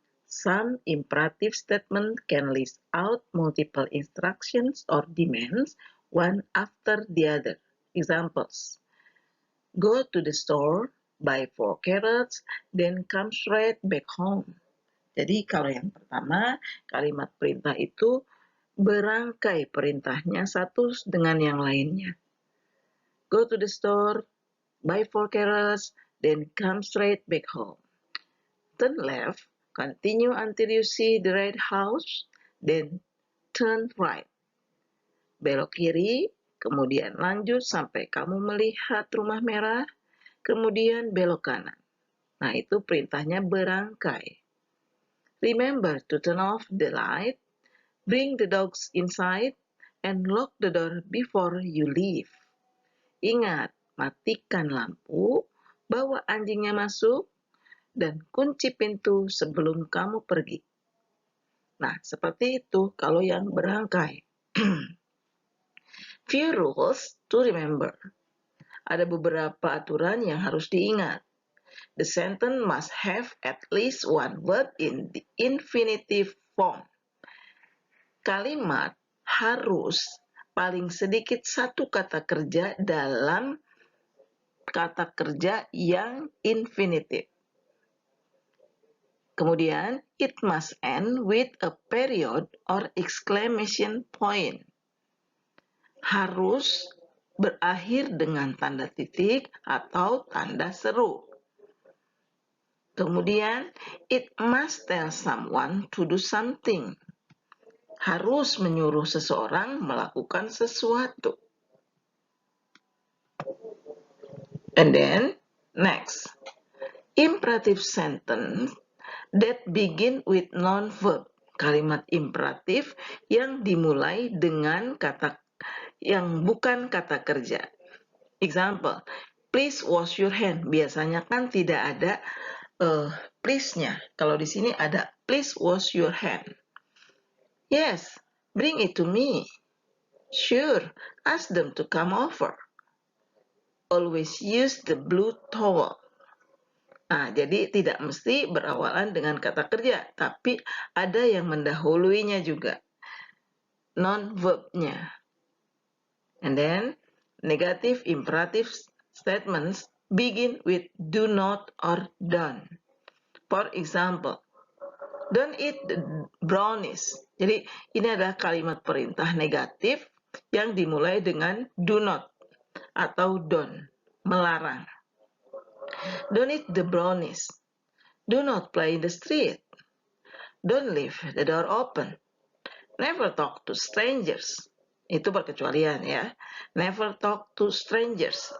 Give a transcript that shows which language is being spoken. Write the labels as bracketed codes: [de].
[en] Some imperative statement can list out multiple instructions or demands one after the other. Examples. Go to the store, buy 4 carrots, then come straight back home. [id] Jadi kalau yang pertama, kalimat perintah itu berangkai perintahnya satu dengan yang lainnya. [en] Go to the store, buy 4 carrots, then come straight back home. Turn left, continue until you see the red house, then turn right. [id] Belok kiri, kemudian lanjut sampai kamu melihat rumah merah, kemudian belok kanan. Nah, itu perintahnya berangkai. [en] Remember to turn off the light, bring the dogs inside, and lock the door before you leave. [id] Ingat, matikan lampu, bawa anjingnya masuk, dan kunci pintu sebelum kamu pergi. Nah, seperti itu kalau yang berangkai. [en] Few rules to remember. [id] Ada beberapa aturan yang harus diingat. [en] The sentence must have at least one verb in the infinitive form. [id] Kalimat harus paling sedikit satu kata kerja dalam kata kerja yang infinitive. [en] Kemudian, it must end with a period or exclamation point. [id] Harus berakhir dengan tanda titik atau tanda seru. [en] Kemudian, it must tell someone to do something. [id] Harus menyuruh seseorang melakukan sesuatu. [en] And then, next, imperative sentence that begin with non-verb. [id] Kalimat imperatif yang dimulai dengan kata yang bukan kata kerja. [en] Example, please wash your hand. [id] Biasanya kan tidak ada please-nya. Kalau di sini ada [en] please wash your hand. Yes, bring it to me. Sure, ask them to come over. Always use the blue towel. [id] Nah, jadi tidak mesti berawalan dengan kata kerja, tapi ada yang mendahuluinya juga. [en] Non-verbnya. And then, negative imperative statements begin with do not or don't. For example, don't eat the brownies. [id] Jadi, ini adalah kalimat perintah negatif yang dimulai dengan do not atau don't, melarang. [en] Don't eat the brownies. Do not play in the street. Don't leave the door open. Never talk to strangers. [id] Itu perkecualian ya. [en] Never talk to strangers.